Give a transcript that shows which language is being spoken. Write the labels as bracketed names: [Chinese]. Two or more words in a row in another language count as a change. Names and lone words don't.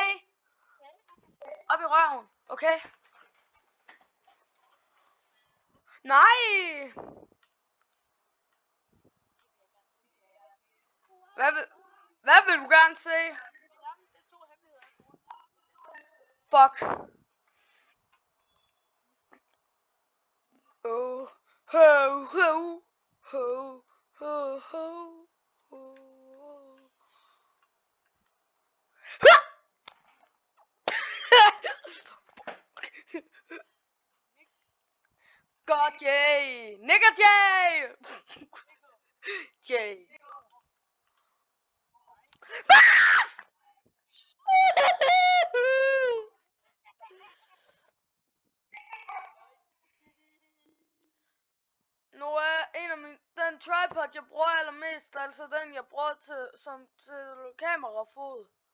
[Danish] Op i røven, okay? Nej! Hvad vil du gerne se? Fuck. Oh, ho, ho, ho, ho, ho, ho. [English] God, yay! Nigger, yay! Yay! [Danish] Nu er en af den tripod, jeg bruger allermest, altså den, jeg bruger til kamerafod.